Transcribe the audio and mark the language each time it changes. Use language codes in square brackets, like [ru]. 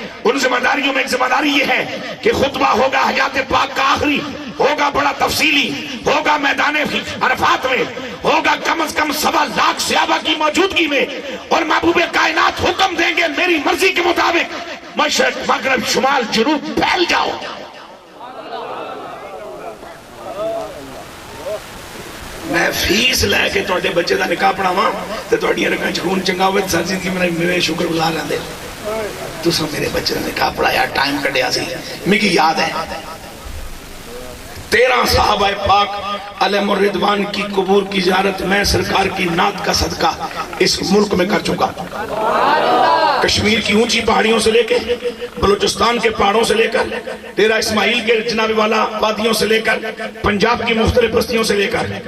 [ur] ان ذمہ داریوں میں ایک ذمہ داری یہ ہے کہ خطبہ ہوگا حیات پاک کا آخری، ہوگا بڑا تفصیلی، ہوگا میدان عرفات میں، ہوگا کم از کم 1.25 لاکھ صحابہ کی موجودگی میں، اور محبوب کائنات حکم دیں گے میری مرضی کے مطابق مشرق مغرب شمال جنوب پھیل جاؤ. [pa] میں فیس لے کے توڑے بچے دا نکاح پڑھاواں تے توڑیاں رکھاں خون چنگا ہوئے ساری زندگی میرے شکر گزار رہندے. تساں میرے بچے دا نکاح پڑھایا، ٹائم کڈیا سی. [ur] مجھے یاد ہے 13 صحابہ پاک علیہ الرضوان کی قبور کی زیارت میں سرکار کی نعت کا صدقہ اس ملک میں کر چکا. کشمیر کی اونچی پہاڑیوں سے لے کے بلوچستان کے پہاڑوں سے لے کر ڈیرہ اسماعیل کے جناب والا وادیوں سے لے کر پنجاب کی مختلف بستیوں سے لے کر.